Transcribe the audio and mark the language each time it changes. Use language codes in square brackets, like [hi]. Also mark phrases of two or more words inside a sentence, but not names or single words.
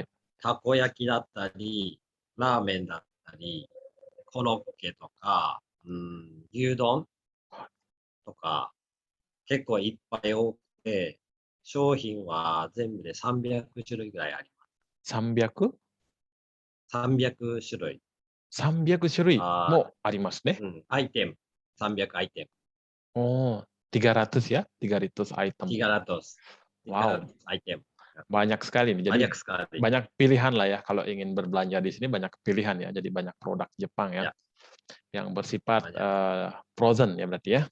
[ja] たこ焼きだったり、ラーメンだったり、コロッケとか、牛丼とか、結構いっぱい多くて、商品は全部で300種類ぐらいあります。 300？ 300種類。 300種類あもありますね。アイテム、300アイテム。 [id] Oh, 300 ya? 300 item. Wow, Tiga ratus item. banyak sekali nih. Jadi Banyak sekali. banyak pilihan lah ya kalau ingin berbelanja di sini, banyak pilihan ya. Jadi banyak produk Jepang ya Ya, yang bersifat banyak. frozen ya berarti ya.